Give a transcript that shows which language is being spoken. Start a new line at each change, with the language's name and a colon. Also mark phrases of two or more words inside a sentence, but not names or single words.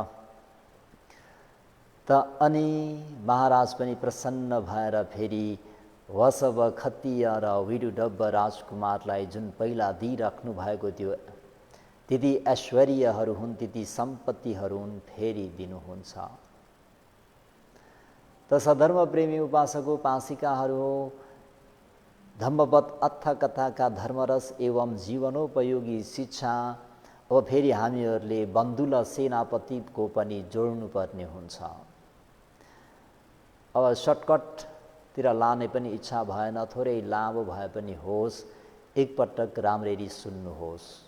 Nepali: त अनि महाराज पनि प्रसन्न भएर फेरि वसव खत्तीय र विडुडब्ब राजकुमारलाई जुन पहिला दिइराख्नु भएको थियो ती ऐश्वर्यहरू हुन्, ती सम्पत्तिहरू हुन्, फेरि दिनुहुन्छ। त सधर्म प्रेमी उपासको उपासिकाहरू हो, धम्मपद अथ कथाका धर्मरस एवं जीवनोपयोगी शिक्षा अब फेरि हामीहरूले बन्धुल सेनापतिको पनि जोड्नुपर्ने हुन्छ। अब सर्टकटतिर लाने पनि इच्छा भएन, थोरै लामो भए पनि होस्, एकपटक राम्ररी सुन्नुहोस्।